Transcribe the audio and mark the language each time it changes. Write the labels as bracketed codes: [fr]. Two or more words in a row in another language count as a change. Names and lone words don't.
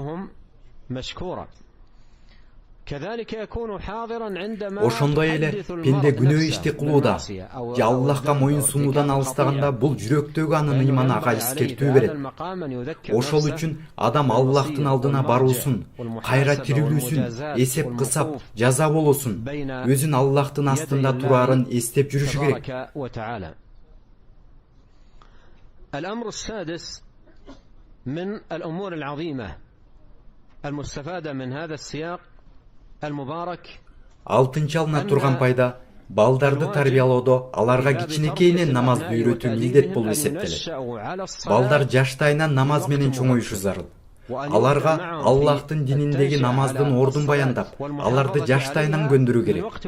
[ky] Ошондой эле пенде күнөө ишти кылууда же Аллахка моюн сунуудан алыстаганда бул жүрөктөгү анын ыйманы ага эскертүү берет. Ошол үчүн адам Аллахтын алдына баруусун, кайра тирилүүсүн, эсеп кысап, жаза болосун, өзүн Аллахтын астында турарын эстеп жүрүшү керек. [ar] الأمر السادس من الأمور العظيمة المستفادة من هذا السياق [ky] Алтынчы алына турган пайда, балдарды тарбиялоодо аларга кичинекейинен намазды үйрөтүү милдет болуп эсептелет. Балдар жаштайынан намаз менен чоңоюшу зарыл. Аларга Аллахтын дининдеги намаздын ордун баяндап, аларды жаштайынан көндүрүү керек.